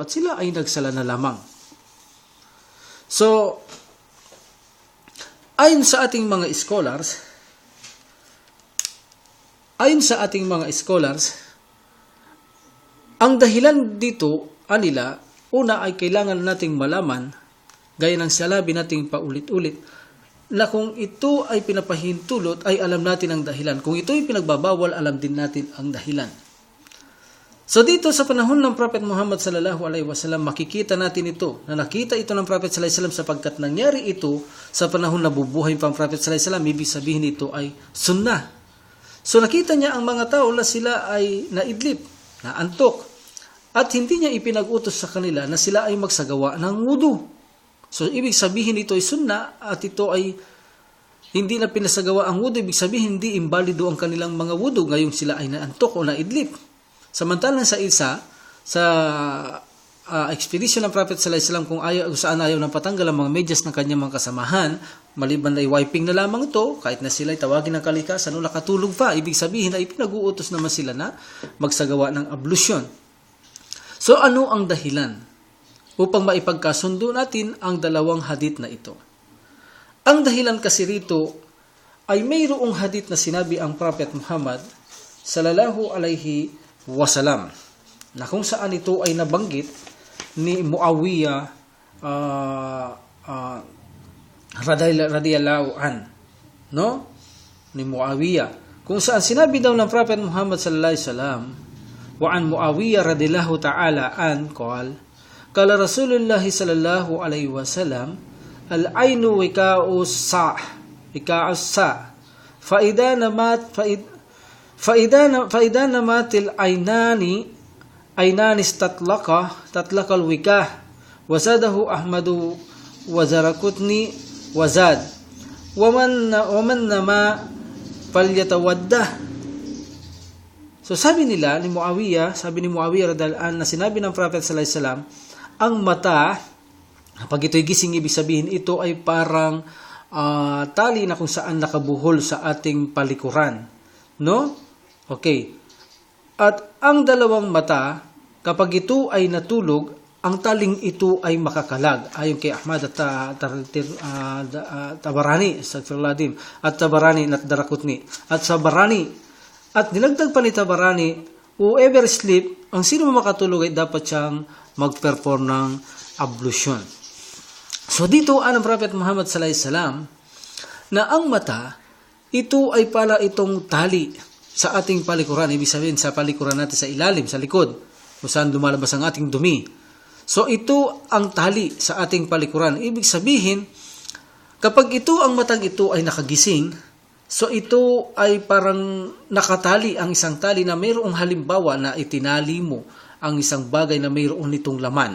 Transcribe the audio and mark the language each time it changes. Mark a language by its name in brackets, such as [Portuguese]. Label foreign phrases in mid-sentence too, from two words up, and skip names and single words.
[Filipino] At sila ay nagsala na lamang. So ayon sa ating mga scholars, ang dahilan dito anila, una ay kailangan nating malaman, gaya ng salabi nating paulit-ulit, na kung ito ay pinapahintulot, ay alam natin ang dahilan. Kung ito ay pinagbabawal, alam din natin ang dahilan. So dito sa panahon ng Prophet Muhammad [Arabic] صلى الله عليه وسلم, [Filipino] makikita natin ito, na nakita ito ng Prophet [Arabic] صلى الله عليه وسلم [Filipino] sapagkat nangyari ito sa panahon na bubuhay pa ang Prophet [Arabic] صلى الله عليه وسلم, [Filipino] ibig sabihin ito ay sunnah. So nakita niya ang mga tao na sila ay naidlip, naantok, at hindi niya ipinag-utos sa kanila na sila ay magsagawa ng wudu. So, ibig sabihin ito ay sunna at ito ay hindi na pinasagawa ang wudu. Ibig sabihin hindi imbalido ang kanilang mga wudu ngayong sila ay naantok o naidlip. Samantalang sa isa, sa expedition ng Prophet [Arabic] صلى الله عليه وسلم, [Filipino] kung saan ayaw nang patanggal ang mga medyas ng kanyang mga kasamahan, maliban na wiping na lamang ito, kahit na sila ay tawagin ng kalikasan o nakatulog pa, ibig sabihin ay pinag-uutos naman sila na magsagawa ng ablusyon. So ano ang dahilan upang maipagkasundo natin ang dalawang hadith na ito? Ang dahilan kasi rito ay mayroong hadith na sinabi ang Prophet Muhammad [Arabic] صلى الله عليه وسلم [Filipino] na kung saan ito ay nabanggit ni Muawiyah [Arabic] رضي الله عن, [Filipino] no? Ni Muawiyah, kung saan sinabi daw ng Prophet Muhammad [Arabic] صلى الله عليه وسلم, وعن معاوية رضي الله تعالى عنه قال قال رسول الله صلى الله عليه وسلم العين وكاء الساع فإذا نمت العينان تطلق الوكاء وزاده أحمد وزرقطني وزاد ومن نما فليتوده. [Filipino] So sabi ni Muawiyah [Arabic] رضي الله عنه, [Filipino] na sinabi ng Prophet [Arabic] صلى الله عليه وسلم, [Filipino] ang mata, kapag ito'y gising, ibig sabihin ito ay parang tali na kung saan nakabuhol sa ating palikuran, no? Okay. At ang dalawang mata, kapag ito ay natulog, ang taling ito ay makakalag. Ayon kay Ahmad at Tabarani, at Tabarani at Daraqutni at Sabarani. At dinagdag pa ni Tabarani, [English] whoever sleep, [Filipino] ang sino makatulog ay dapat siyang mag-perform ng ablution. So dito ang Prophet Muhammad [Arabic] صلى الله عليه وسلم [Filipino] na ang mata, ito ay pala itong tali. sa ating palikuran. Ibig sabihin sa palikuran natin, sa ilalim, sa likod, kung saan lumalabas ang ating dumi. So ito ang tali sa ating palikuran. Ibig sabihin, kapag ito ang matang ito ay nakagising, so ito ay parang nakatali ang isang tali na mayroong halimbawa na itinali mo ang isang bagay na mayroon nitong laman.